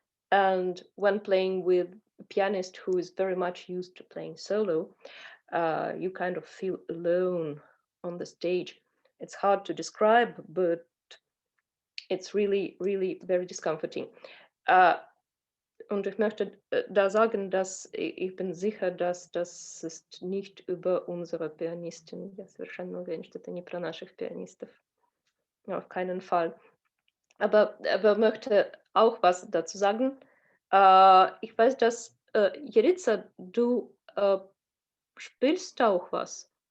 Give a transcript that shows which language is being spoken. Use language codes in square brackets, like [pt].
[en] And when playing with a pianist who is very much used to playing solo, you kind of feel alone on the stage. It's hard to describe, but it's really, really very discomforting. [de] Und ich möchte da sagen, dass ich bin sicher, dass das ist nicht über unsere Pianistin. [ru] Я совершенно уверен, что это не про наших пианистов. [de] Auf keinen Fall. Aber möchte auch was dazu sagen. Ich weiß, dass Jerica, du spielst auch was.